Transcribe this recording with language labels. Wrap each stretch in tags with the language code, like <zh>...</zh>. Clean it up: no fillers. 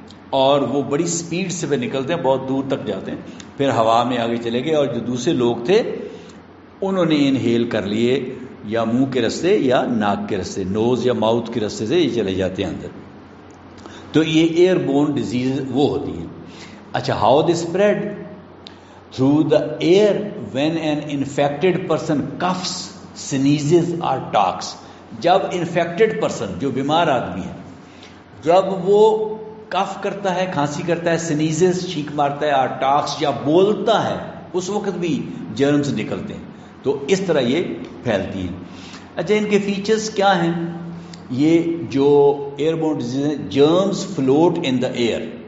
<ur>اور وہ بڑی سپیڈ سے نکلتے ہیں, بہت دور تک جاتے ہیں, پھر ہوا میں آگے چلے گئے, اور جو دوسرے لوگ تھے انہوں نے انہیل کر لیے, یا منہ کے رستے یا ناک کے رستے, نوز یا ماؤتھ کے رستے سے یہ چلے جاتے ہیں اندر. تو یہ ایئر بورن ڈیزیز وہ ہوتی ہیں.</ur> <en>اچھا, how they spread through the air when an infected person coughs, sneezes اور talks.</en> <ur>جب انفیکٹڈ پرسن, جو بیمار آدمی ہے, جب وہ کف کرتا ہے, کھانسی کرتا ہے, سنیزز چھینک مارتا ہے, اور ٹاکس یا بولتا ہے, اس وقت بھی جرمز نکلتے ہیں. تو اس طرح یہ پھیلتی ہیں. اچھا, ان کے فیچرز کیا ہیں؟ یہ جو ایئر بورن ڈیزیز ہیں,</ur> <en>Germs float in the air.</en>